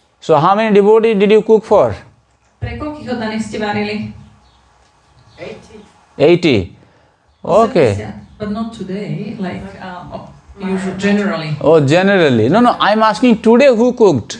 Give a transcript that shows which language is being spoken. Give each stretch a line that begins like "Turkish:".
English: So how many devotees did you cook for?
Slovak: Pre koľkých oddaných ste varili?
English: 80. Okay. 80. But not today, like usually, generally. Oh, generally. No, I'm asking today who cooked?